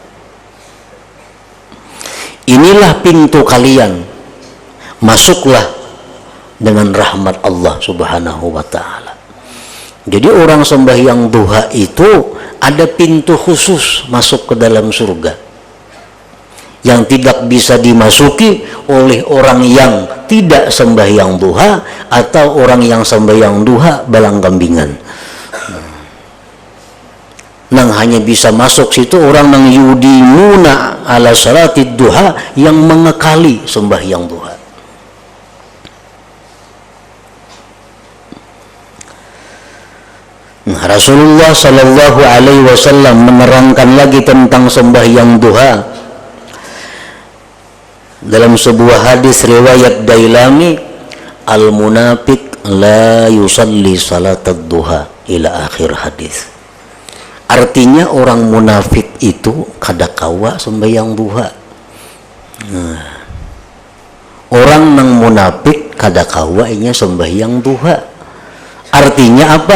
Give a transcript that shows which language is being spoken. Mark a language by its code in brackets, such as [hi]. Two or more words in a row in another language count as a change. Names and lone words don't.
[id] Inilah pintu kalian, masuklah dengan rahmat Allah [ar] Subhanahu wa ta'ala. [id] Jadi orang sembahyang duha itu ada pintu khusus masuk ke dalam surga yang tidak bisa dimasuki oleh orang yang tidak sembahyang duha atau orang yang sembahyang duha balang kambingan. Nang hanya bisa masuk situ orang nang [ar] yudimuna ala salatid duha, [id] yang mengekali sembahyang duha. Nah, Rasulullah [ar] Shallallahu Alaihi Wasallam [id] menerangkan lagi tentang sembahyang duha dalam sebuah hadis riwayat Dailami, [ar] al munafiq la yusalli salatad duha ila akhir hadis. [id] Artinya orang munafik itu kadakawa sembahyang duha. [bjn] Nah, orang nang munafik kadakawa inya sembahyang duha. [id] Artinya apa?